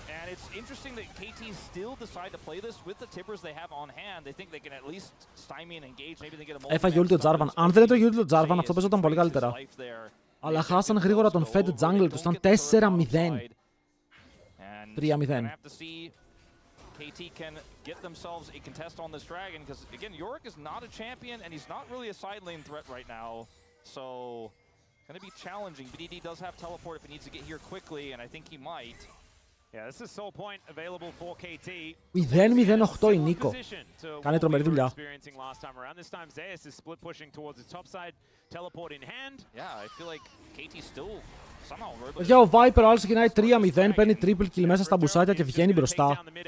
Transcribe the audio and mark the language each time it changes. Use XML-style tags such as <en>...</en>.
<en>it's interesting that KT still decide to play this with the tippers they have on hand. They think they can at least stymie and engage. Maybe they get a</en> <el>Έφαγε ulti ο Jarvan. Αν δεν ήταν το ulti του Jarvan, αυτό παίζονταν πολύ καλύτερα. Αλλά χάσαν γρήγορα τον Fed jungle του. Ήταν 4-0. 3-0.</el> <en>KT can get themselves a contest on this dragon because again, Yorick is not a champion and he's not really a side lane threat right now. So, gonna be challenging. BDD does have teleport if he needs to get here quickly, and I think he might. Yeah, this is soul point available for KT.</en> <el>0-0-8 η Νίκο. Κάνει τρομερή δουλειά.</el> <en>This time Zeus is split pushing towards his top side. Teleport in hand. Yeah, I feel like KT still somehow.</en> <el>Για ο Viper ο άλλος ξεκινάει 3-0, παίρνει triple kill μέσα στα μπουσάκια και βγαίνει μπροστά.</el>